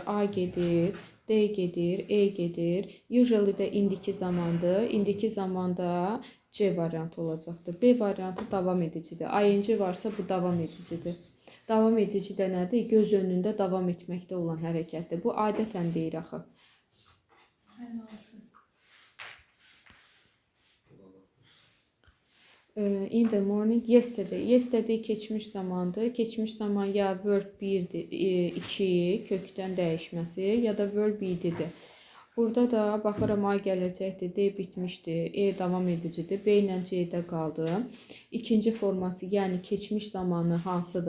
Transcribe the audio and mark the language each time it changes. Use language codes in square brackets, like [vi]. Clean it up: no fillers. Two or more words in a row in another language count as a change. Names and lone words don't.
[az] A gedir, D gedir, E gedir. Usually-də indiki zamandır. İndiki zamanda C variantı olacaqdır. B variantı davam edicidir. ING varsa bu davam edicidir. Davam edici də nədir? Göz önündə davam etməkdə olan hərəkətdir. Bu adətən deyir axı. [en] In the morning, yesterday. [az] Yesterday keçmiş zamandır. Keçmiş zaman ya verb 1'dir, 2 kökdən dəyişməsi ya da verb 7'dir. Burada da baxıram A gələcəkdir, D bitmişdir, E davam edicidir, B ilə C-də qaldı. İkinci forması, yəni keçmiş zamanı hansıdır?